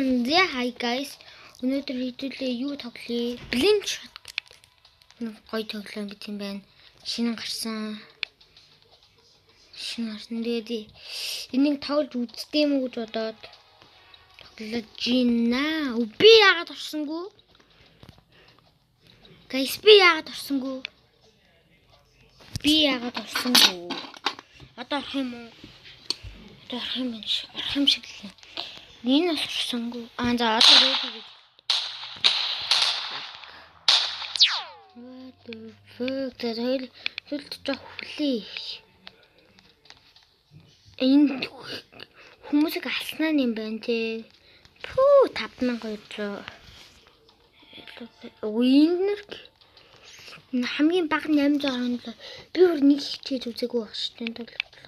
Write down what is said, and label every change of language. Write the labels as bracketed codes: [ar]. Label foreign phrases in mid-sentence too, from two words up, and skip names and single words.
[en] Yeah, hi guys. [mn] Өнөөдөр хэдүүлээ юу тоглоё? Blink shot. Гоё тоглоом гэж юм байна. Шинэ гарсан. Тэгээд энийг тоглож үзтээ юм уу гэж бодоод тоглож гинэ. Би яагаад орсонгүй? Guys, би яагаад орсонгүй? Одоо орох юм уу? Орох юм шиг л. Энэ бас орсонгүй. За одоо ready гэж. [en] What the fuck? [mn] Тэр жоох хүлээ. Энэ хүмүүсийг алснаа юм байна те. Пүү 5200. Winner хамгийн бага 800 би өөр нэг хичээж үзээгүй байх шүү дээ тоглолт.